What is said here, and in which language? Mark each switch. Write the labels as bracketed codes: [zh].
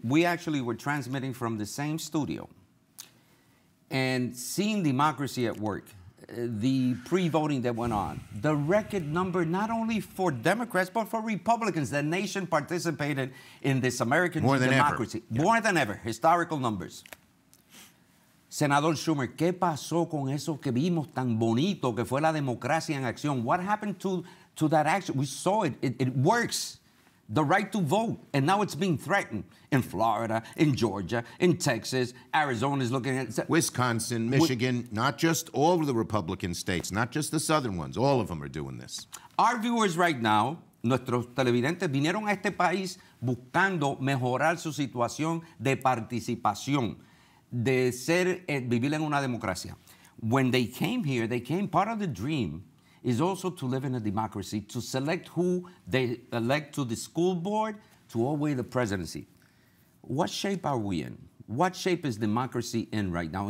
[en] We actually were transmitting from the same studio and seeing democracy at work, the pre-voting that went on, the record number not only for Democrats but for Republicans. The nation participated in this American democracy. More than ever. More than ever, historical numbers. [es] Senador Schumer, ¿qué pasó con eso que vimos tan bonito que fue la democracia en acción? [en] What happened to that action? We saw it. It works. The right to vote. And now it's being threatened in Florida, in Georgia, in Texas. Arizona is looking at... Wisconsin, Michigan, not just all of the Republican states, not just the southern ones. All of them are doing this. Our viewers right now, [es] nuestros televidentes, vinieron a este país buscando mejorar su situación de participación, de vivir en una democracia. [en] When they came here, part of the dream is also to live in a democracy, to select who they elect to the school board, to all the way the presidency. What shape are we in? What shape is democracy in right now?